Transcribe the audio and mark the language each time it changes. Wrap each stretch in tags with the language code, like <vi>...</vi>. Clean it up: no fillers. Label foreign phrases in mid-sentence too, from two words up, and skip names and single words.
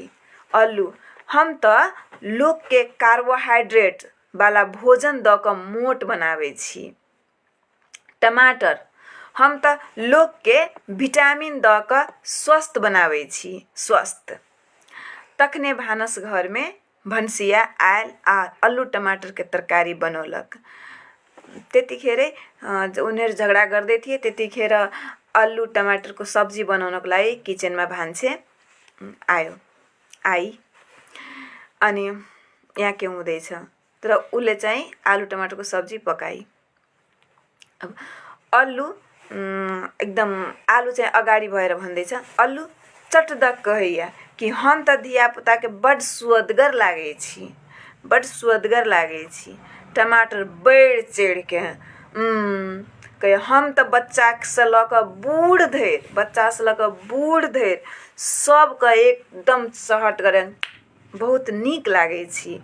<mai>अल्लू हम तो लोग के कार्बोहाइड्रेट वाला भोजन द क मोट बनाबै छी। टमाटर हम तो लोग के विटामिन द क स्वस्थ बनाबै छी, स्वस्थ। तखने भानस घर में भंसिया आयल आ अल्लू टमाटर के तरकारी बनौलक।</mai> <ne>त्यतिखेरै उनीहरू झगडा गर्दै थिए। त्यतिखेर अल्लू टमाटर को सब्जी बनाउनको लागि किचनमा भान्से आई। अनि यहाँ के हुँदैछ, तर उसले चाहिँ आलु टमाटरको सब्जी पकाई। अब अल्लू एकदम आलू चाहिँ अगाडि भएर भन्दैछ,</ne> <mai>अल्लू चटदक कहैया कि हम त धियापुता के बड सुअदगर लागे छी, बड सुअदगर लागे छी। टमाटर बढ़ चढ़ के कहे, हम त बच्चा से ल क बूढ़ धरि, बच्चा से ल क बूढ़ धरि सबके एकदम सहट करे बहुत नीक लागे छी।</mai>